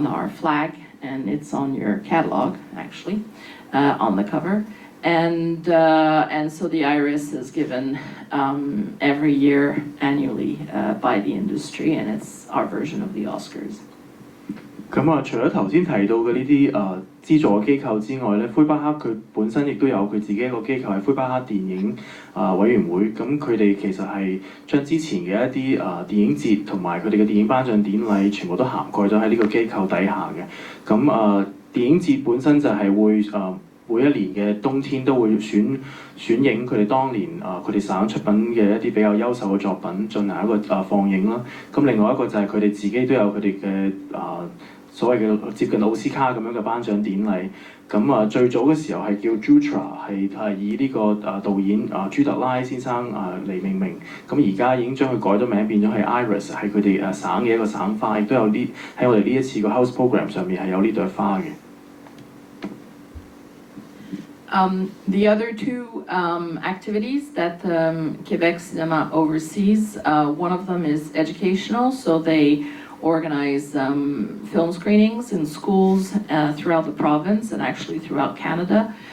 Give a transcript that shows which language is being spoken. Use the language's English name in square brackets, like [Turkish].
[English] flag, and it's on your catalog actually, on the cover, and so the Iris is given every year annually by the industry, and it's our version of the Oscars. [Cantonese] 咁除咗頭先提到嘅呢啲資助嘅機構之外咧，魁北克佢本身亦都有佢自己一個機構係魁北克電影委員會。咁佢哋其實係將之前嘅一啲電影節同埋佢哋嘅電影頒獎典禮全部都涵蓋咗喺呢個機構底下嘅。咁電影節本身就係會每一年嘅冬天都會選影佢哋當年佢哋省出品嘅一啲比較優秀嘅作品進行一個放映啦。咁另外一個就係佢哋自己都有佢哋嘅所謂嘅接近奧斯卡咁樣嘅頒獎典禮。咁最早嘅時候係叫 Jutra， 係以呢個導演朱特拉先生嚟命名。咁而家已經將佢改咗名，變咗係 Iris， 係佢哋省嘅一個省花，亦都有啲喺我哋呢一次個 House Program 上面係有呢朵花嘅。 [English] The other two activities that Quebec Cinema oversees, one of them is educational, so they organize film screenings in schools throughout the province and actually throughout Canada.